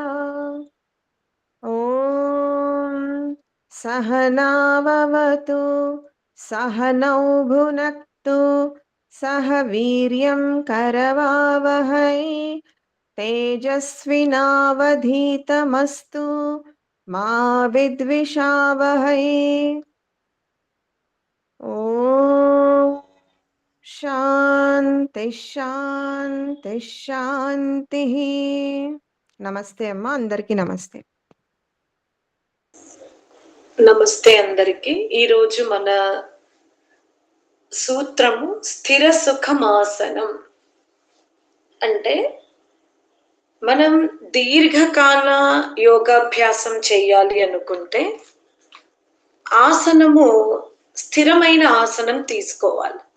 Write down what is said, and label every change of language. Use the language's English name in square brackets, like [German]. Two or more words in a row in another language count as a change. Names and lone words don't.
[Sanskrit] ॐ सहनाववतु सहनौ भुनक्तु सह वीर्यं करवावहै तेजस्विनावधीतमस्तु मा विद्विषावहै। ॐ शान्ति शान्ति शान्तिः। [Telugu] నమస్తే అమ్మా, అందరికీ నమస్తే. నమస్తే అందరికి. ఈరోజు మన సూత్రము [Sanskrit] స్థిర సుఖమాసనం. [Telugu] అంటే మనం దీర్ఘకాల యోగాభ్యాసం చేయాలి అనుకుంటే ఆసనము స్థిరమైన ఆసనం తీసుకోవాలి.